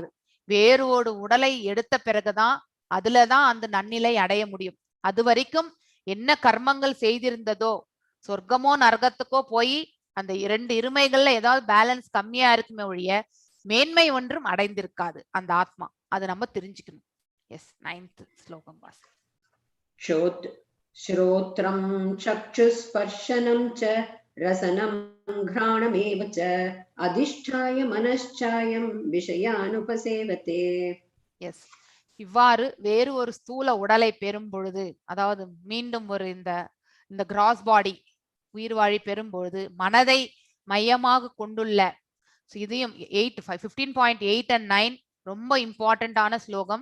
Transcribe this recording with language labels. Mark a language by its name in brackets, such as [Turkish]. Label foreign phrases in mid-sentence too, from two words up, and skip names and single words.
[Tamil] வேறு ஒரு உடலை எடுத்த பிறகுதான் அதுலதான் அந்த நன்னிலை அடைய முடியும். அது வரைக்கும் என்ன கர்மங்கள் செய்திருந்ததோ, சொர்க்கமோ நரகத்துக்கோ போய் அந்த இரண்டு இருமைகள்ல ஏதாவது பேலன்ஸ் கம்மியா இருக்குமே ஒழிய மேன்மை ஒன்றும் அடைந்திருக்காது அந்த ஆத்மா. அது நம்ம தெரிஞ்சுக்கணும். எஸ் 9th ஸ்லோகம் வாசி. [Sanskrit] श्रोत्रं चक्षुस्पर्शनं च रसनं घ्राणमेव च अधिष्ठाय मनश्चायं விஷயானுபசேவதே. [Tamil] எஸ், இவ்வாறு வேறு ஒரு ஸ்தூல உடலை பெறும் பொழுது, அதாவது மீண்டும் ஒரு இந்த [English] gross body [Tamil] உயிர் வாழி பெறும் பொழுது மனதை மையமாக கொண்டுள்ள, இதையும் 15.8 and 9 ரொம்ப இம்பார்ட்டன்டான ஸ்லோகம்.